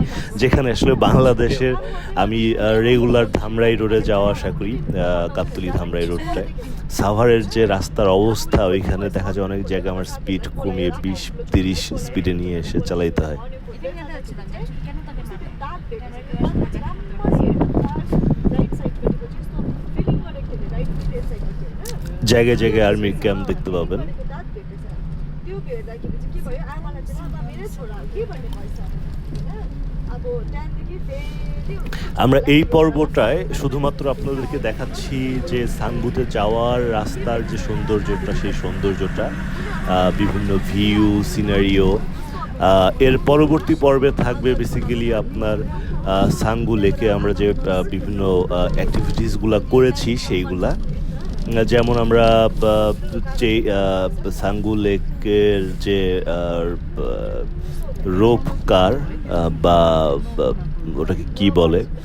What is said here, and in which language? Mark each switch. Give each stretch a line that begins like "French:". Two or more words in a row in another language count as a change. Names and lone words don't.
Bangla: যেখানে আসলে বাংলাদেশের আমি রেগুলার ধামরাই রোডে যাওয়া আসা করি, গাবতলী ধামরাই রোডটায় সাভারের যে রাস্তার অবস্থা, ওইখানে দেখা যায় অনেক জায়গায় আমার স্পিড কমিয়ে 20-30 স্পিডে নিয়ে এসে চালাইতে হয়। এটা জানতে চাচ্ছিলাম যে কেন তাকে জায়গায় জায়গায় আর্মি ক্যাম্প দেখতে পাবেন।
Nepali: त्यो भेट्दाखेरि चाहिँ के भयो, आमालाई चाहिँ सदा मेरै छोरा हो कि भन्ने भएछ होइन। अब त्यहाँदेखि फेरि
Bangla: আমরা এই পর্বটায় শুধুমাত্র আপনাদেরকে দেখাচ্ছি যে সাংবুতে যাওয়ার রাস্তার যে সৌন্দর্যটা, সেই সৌন্দর্যটা, বিভিন্ন ভিউ, সিনারিও, এর পরবর্তী পর্বে থাকবে বেসিক্যালি আপনার সাঙ্গু লেকে আমরা যে বিভিন্ন অ্যাক্টিভিটিসগুলো করেছি সেইগুলা, যেমন আমরা যে সাঙ্গু লেকের যে
English: rope car
Bangla: বা ওটাকে কি বলে,